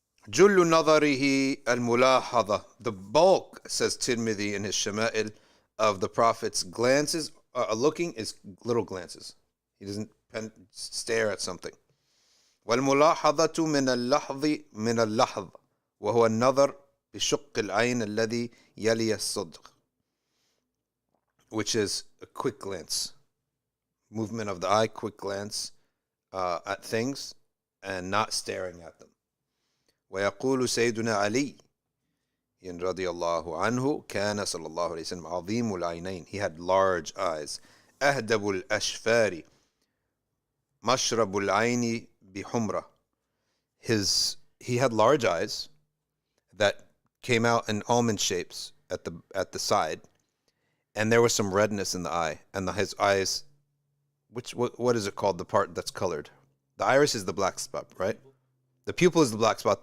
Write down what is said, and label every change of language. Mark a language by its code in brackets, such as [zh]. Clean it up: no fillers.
[ar] Jullu nadarihi al-mulahadha. [en] The bulk, says Tirmidhi in his Shama'il, of the Prophet's glances, looking is little glances. He doesn't stare at something. [ar] وَالْمُلَاحَظَةُ مِنَ اللَّحْظِ مِنَ اللَّحْظِ وَهُوَ النَّظَرُ بِشُقِّ الْعَيْنِ الَّذِي يَلِيَ الصَّدْرِ, [en] which is a quick glance. Movement of the eye, quick glance at things and not staring at them. [ar] ويقول سيدنا علي رضي الله عنه كان صلى الله عليه وسلم عظيم العينين. [en] He had large eyes. [ar] أهدب الأشفار مشرب العين بحمرة. [en] He had large eyes that came out in almond shapes at the side, and there was some redness in the eye. And his eyes, what is it called? The part that's colored. The iris is the black spot, right? The pupil is the black spot.